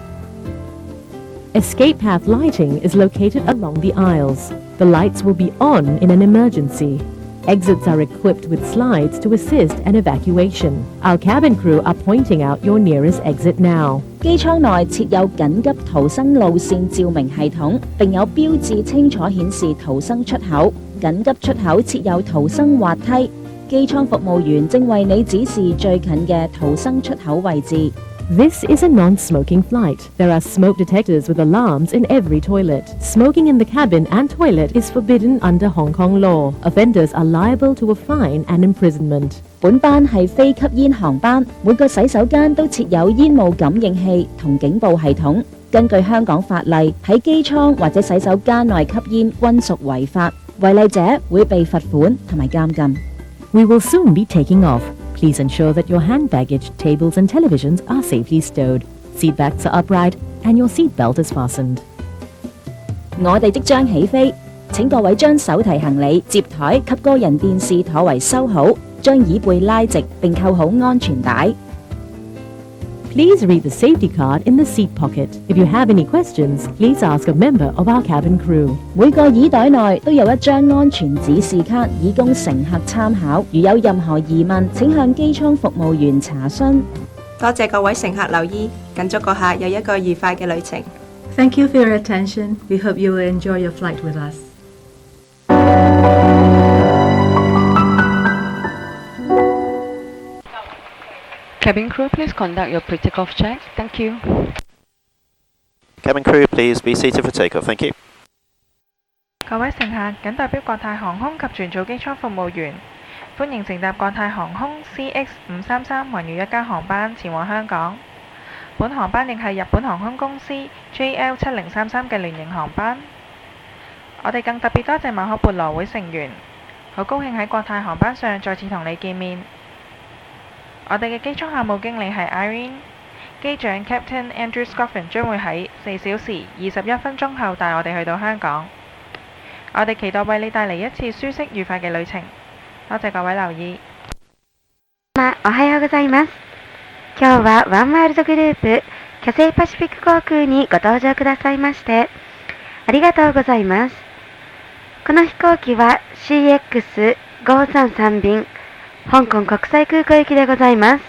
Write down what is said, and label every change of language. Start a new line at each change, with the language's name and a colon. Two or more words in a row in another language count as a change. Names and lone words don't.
English: Escape path lighting is located along the aisles. The lights will be on in an emergency. Exits are equipped with slides to assist an evacuation. Our cabin crew are pointing out your nearest exit now.
Cantonese: 機艙內設有緊急逃生路線照明系統，並有標誌清楚顯示逃生出口。緊急出口設有逃生滑梯，機艙服務員正為你指示最近嘅逃生出口位置。
English: This is a non-smoking flight. There are smoke detectors with alarms in every toilet. Smoking in the cabin and toilet is forbidden under Hong Kong law. Offenders are liable to a fine and imprisonment.
Cantonese: 本班係非吸煙航班，每個洗手間都設有煙霧感應器同警報系統。根據香港法例，喺機艙或者洗手間內吸煙均屬違法。違例者會被罰款同埋監禁。
English: We will soon be taking off. Please ensure that your hand baggage, tables and televisions are safely stowed. Seat backs are upright and your seat belt is fastened.
Cantonese: 我哋即將起飛，請各位將手提行李、摺台及個人電視妥為收好，將椅背拉直並扣好安全帶。
English: Please read the safety card in the seat pocket. If you have any questions, please ask a member of our cabin crew.
Cantonese: 每個椅袋內都有一張安全指示卡，以供乘客參考。如有任何疑問，請向機艙服務員查詢。多謝各位乘客留意，謹祝閣下有一個愉快嘅旅程。
English: Thank you for your attention. We hope you will enjoy your flight with us. Cabin crew, please conduct your pre-takeoff check. Thank you. Cabin crew, please be seated for takeoff. Thank you.
Cantonese: 各位乘客，謹代表國泰航空及全組機艙服務員，歡迎乘搭國泰航空 CX533環繞一家航班前往香港。本航班亦係日本航空公司 JL7033嘅聯營航班。我哋更特別多謝馬可孛羅會成員，好高興喺國泰航班上再次同你見面。我哋嘅機艙客務經理係 Irene， 機長 Captain Andrew Scoffin 將會喺4小時21分鐘後帶我哋去到香港。我哋期待為你帶嚟一次舒適愉快嘅旅程。多謝各位留意。
Japanese: おはようございます。今日はワンワールドグループキャセイパシフィック航空にご搭乗くださいましてありがとうございます。この飛行機は CX533 便香港国際空港行きでございます。